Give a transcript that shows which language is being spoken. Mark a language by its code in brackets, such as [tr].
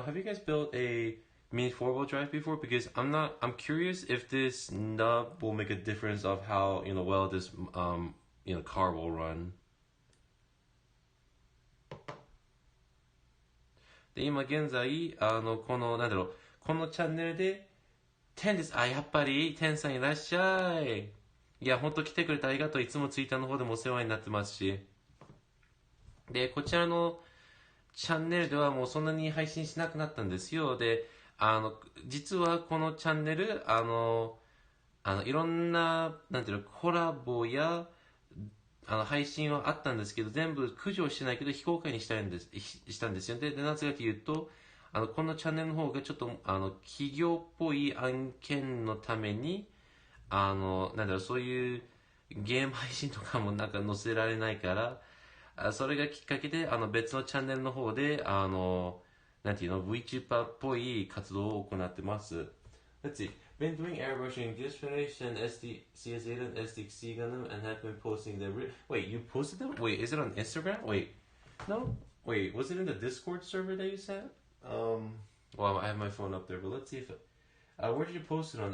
[en] Have you guys built a mini four-wheel drive before? Because I'm curious if this nub will make a difference of how well this car will run. [ja] で今現在このなんだろうこのチャンネルで天です。あ、やっぱり天さんいらっしゃい。いや、ほんと来てくれてありがとう。いつもツイッターの方でもお世話になってますし。で、こちらのチャンネルではもうそんなに配信しなくなったんですよ。で、実はこのチャンネル、いろんな、なんていうの、コラボや、配信はあったんですけど、全部駆除してないけど非公開にしたんですよ。で、なぜかというと、このチャンネルの方がちょっと、企業っぽい案件のために、なんだろう、そういうゲーム配信とかもなんか載せられないから、それがきっかけで、別のチャンネルの方で、なんていうの、VTuber っぽい活動を行ってます。 [en] Let's see. Been doing airbrushing, just finished an SDCS8 and SDC Gundam and have been posting them. Wait, you posted them? Wait, is it on Instagram? Wait, no. Wait, was it in the Discord server that you sent? Well, I have my phone up there, but let's see if. Where did you post it on?